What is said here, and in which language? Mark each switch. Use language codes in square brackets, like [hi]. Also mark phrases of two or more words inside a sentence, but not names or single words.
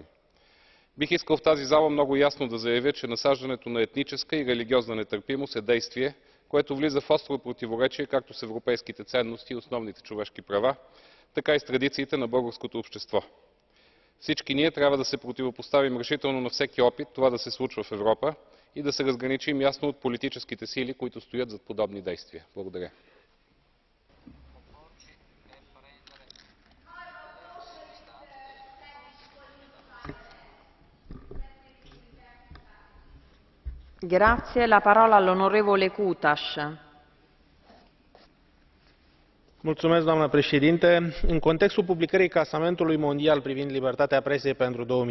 [bg] Бих искал в тази зала много ясно да заявя, че насаждането на етническа и религиозна нетърпимост е действие, което влиза в остро противоречие както с европейските ценности и основните човешки права, така и с традициите на българското общество. Всички ние трябва да се противопоставим решително на всеки опит това да се случва в Европа и да се разграничим ясно от политическите сили, които стоят зад подобни действия. Благодаря. [it] Grazie. La parola all'onorevole Cutaș. [ro] Mulțumesc, doamnă președinte. În contextul publicării clasamentului mondial privind libertatea presei pentru 2010,